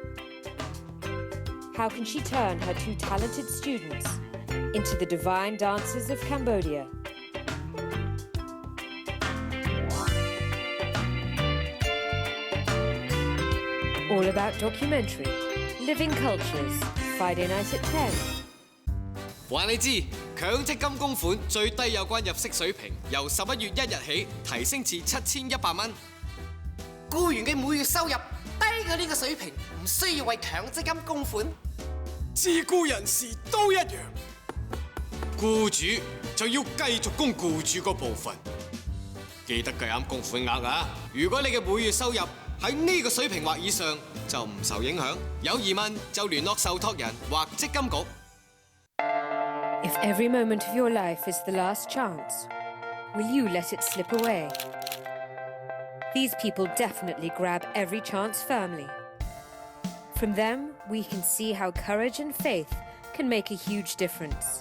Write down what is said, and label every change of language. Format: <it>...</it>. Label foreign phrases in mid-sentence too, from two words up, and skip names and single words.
<en>How can she turn her two talented students into the divine dancers of Cambodia? All About Documentary, Living Cultures, Friday night at 10.</en> <yue>話你知，強積金供款最低有關入息水平由11月1日起提升至7100蚊。僱員嘅每月收入低過呢個水平，唔需要為強積金供款。自僱人士都一樣，僱主就要繼續供僱主嗰部分。記得計啱供款額啊！如果你嘅每月收入喺呢個水平或以上，就唔受影響。有疑問就聯絡受託人或積金局。</yue> <en>If every moment of your life is the last chance, will you let it slip away? These people definitely grab every chance firmly. From them, we can see how courage and faith can make a huge difference.</en>